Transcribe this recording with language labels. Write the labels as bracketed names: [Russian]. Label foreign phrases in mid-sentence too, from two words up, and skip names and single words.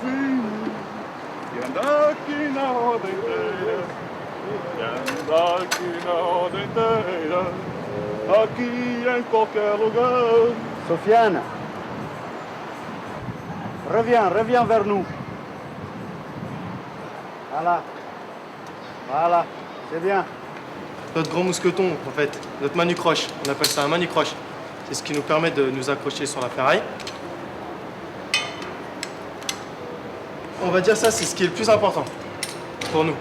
[Portuguese] lindo, que anda aqui na roda inteira, que anda aqui na roda inteira, aqui em qualquer lugar. [French] Sofiane, reviens vers nous. Voilà, c'est bien. Notre grand mousqueton, en fait, notre manucroche, on appelle ça un manucroche. C'est ce qui nous permet de nous accrocher sur la ferraille. On va dire ça, c'est ce qui est le plus important pour nous.